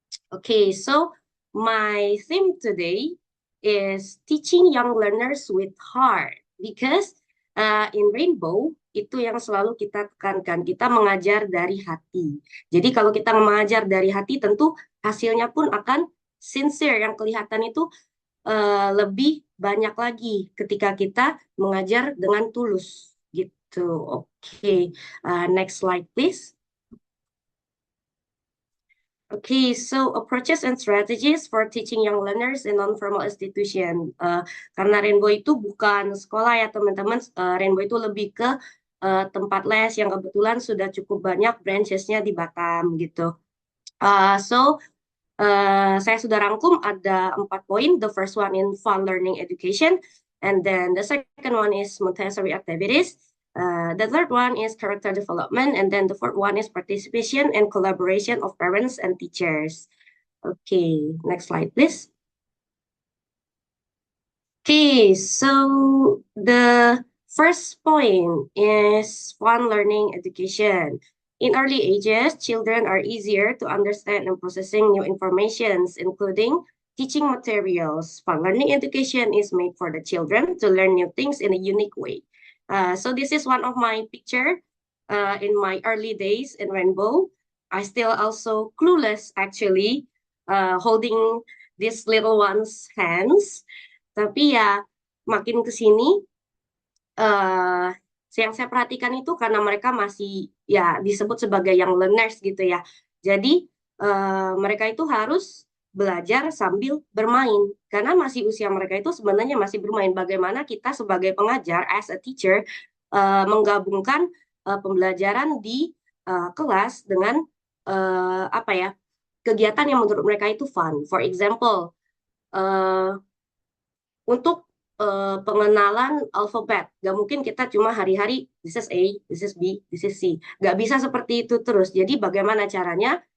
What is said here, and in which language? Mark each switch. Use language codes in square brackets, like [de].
[en] Okay, so my theme today is teaching young learners with heart because in Rainbow [id] itu yang selalu kita tekankan, kita mengajar dari hati. Jadi kalau kita mengajar dari hati tentu hasilnya pun akan sincere, yang kelihatan itu lebih banyak lagi ketika kita mengajar dengan tulus gitu. [en] Oke, next slide please. Okay, so approaches and strategies for teaching young learners in non-formal institution. [id] Karena Rainbow itu bukan sekolah ya teman-teman. Rainbow itu lebih ke tempat les yang kebetulan sudah cukup banyak branchesnya di Batam gitu. Saya sudah rangkum ada 4 poin. [en] The first one in fun learning education, and then the second one is Montessori activities. The third one is character development, and then the fourth one is participation and collaboration of parents and teachers. Okay, next slide, please. Okay, so the first point is fun learning education. In early ages, children are easier to understand and processing new informations, including teaching materials. Fun learning education is made for the children to learn new things in a unique way. So this is one of my picture in my early days in Rainbow. I still also clueless actually, holding this little one's hands. [id] Tapi ya makin ke sini yang saya perhatikan itu karena mereka masih ya disebut sebagai young learners gitu ya. Jadi mereka itu harus belajar sambil bermain karena masih usia mereka itu sebenarnya masih bermain. Bagaimana kita sebagai pengajar [en] as a teacher [id] menggabungkan pembelajaran di kelas dengan apa ya kegiatan yang menurut mereka itu fun. [en] For example, [id] untuk pengenalan alfabet. Gak mungkin kita cuma hari-hari [en] this is A, this is B, this is C. [id] Gak bisa seperti itu terus. Jadi bagaimana caranya?